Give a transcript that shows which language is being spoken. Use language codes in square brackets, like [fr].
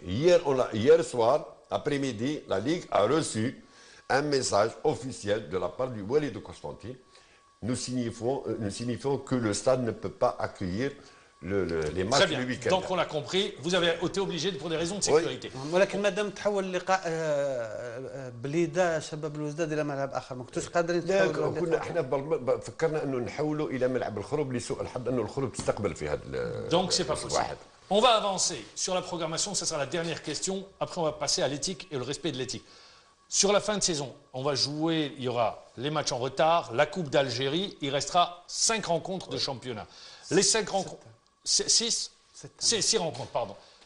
[fr] Hier soir, après-midi, la Ligue a reçu un message officiel de la part du Wali de Constantine. Nous signifions que le stade ne peut pas accueillir les matchs du week-end. Donc on l'a compris, vous avez été obligé pour des raisons de sécurité. [ar] ولكن ما دام تحول اللقاء بليده شباب الوزداد الى ملعب اخر ما كنتوش قادرين تحولوا؟ كنا احنا فكرنا انه نحولوا الى ملعب الخروب لسوء الحظ انه الخروب تستقبل في هذا. [fr] Donc c'est pas possible. On va avancer sur la programmation, ça sera la dernière question. Après on va passer à l'éthique et le respect de l'éthique. Sur la fin de saison, on va jouer, il y aura les matchs en retard, la Coupe d'Algérie, il restera 5 rencontres de championnat. Les 5 rencontres, 6 rencontres, pardon.